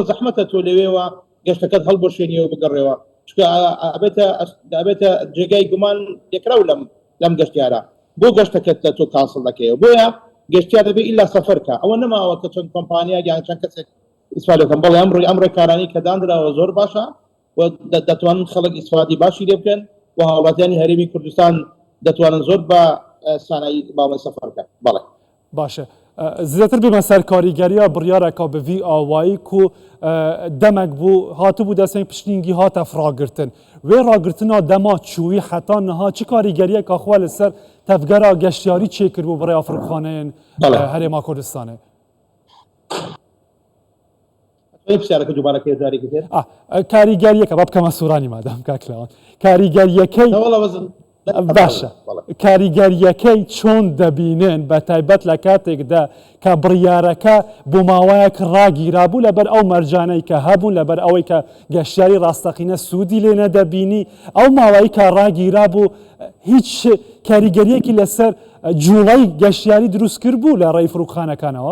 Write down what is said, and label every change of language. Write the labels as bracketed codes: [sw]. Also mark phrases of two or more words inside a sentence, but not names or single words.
[ckb] زەحمەتە تۆ لەوێوە گەشتەکەت هەڵبۆشێنیەوە بگەڕێەوە چونکە ئەبێتە جێگای گومان لێکراو لەم گەشتیارە بۆ گەشتەکەت تۆ کانسڵ دەکەیەوە بۆیە گەشتیار دەبێت ئیلا سەفەرکە ئەوە نەماوە کە چەند کۆمپانیا یان چەند کەسێک ئیسفادە بکەن بەڵێ ئەم ڕێکارانی کە دانراوە زۆر باشە و دەتوانن خەڵک ئیسفادی باشی لێ بکەن و هاوڵاتیانی هەرێمی کوردستان دەتوانن زۆر بە سانایی باوە سەفەر بکەن بەڵێ [ku] باشە زیاتر بێمە سەر کاریگەریە بڕیارێکا بە vî ئاوایی ku demek bû hatibû destên piştîngî hate firagirtin wê ragirtina dema çûyî heta niha çi karîgeriyeka xwe li ser tevgera geştyarî çêkir bû birêya firokxaneyên Herêma Kurdistanê [ckb] کاریگەریەکە با بکەمە سوورانی مادام کاکلاوان کاریگەریەکەی باشە کاریگەریەکەی چۆن دەبینن بە تایبەت لە کاتێکدا کە بڕیارەکە بۆ ماوەیەک ڕاگیرابوو لەبەر ئەو مەرجانەی کە هەبوون لەبەر ئەوەی کە گەشتیاری ڕاستەقینە سوودی لێ نەدەبینی ئەو ماوەی کە ڕاگیرابوو هیچ کاریگەریەکی لەسەر جوڵەی گەشتیاری دروست کرد بوو لە ڕێی فروخانەکانەوە